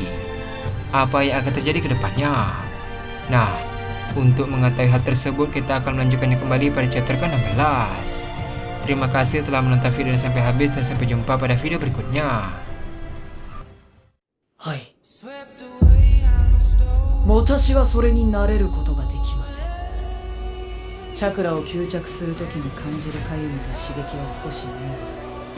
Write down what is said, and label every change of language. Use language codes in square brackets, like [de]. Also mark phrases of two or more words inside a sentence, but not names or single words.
[id] Apa yang akan terjadi ke depannya? Nah, untuk mengetahui hal tersebut, kita akan melanjutkannya kembali pada chapter ke-16. Terima kasih telah menonton video ini sampai habis dan sampai jumpa pada video berikutnya. Hai. [ja] 私はそれになれることができません。チャクラを吸着するときに感じるかゆみと刺激は少しね。